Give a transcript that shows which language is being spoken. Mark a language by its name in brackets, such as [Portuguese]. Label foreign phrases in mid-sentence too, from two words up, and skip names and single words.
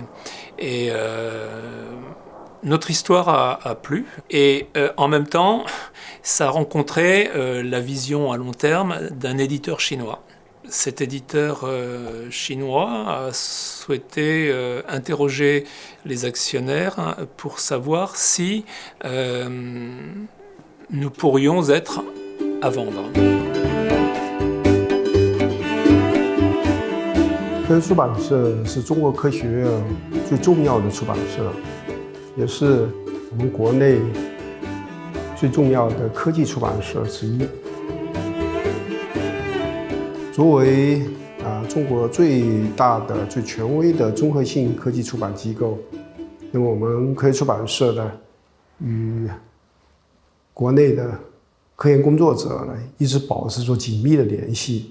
[French] Et notre histoire a plu, et en même temps, ça a rencontré la vision à long terme d'un éditeur chinois. Cet éditeur chinois a souhaité interroger les actionnaires pour savoir si nous pourrions être à vendre. [Chinese] 科学出版社是中国科学院最重要的出版社，也是我们国内最重要的科技出版社之一。作为中国最大的、最权威的综合性科技出版机构，那么我们科学出版社呢，与国内的科研工作者呢一直保持着紧密的联系。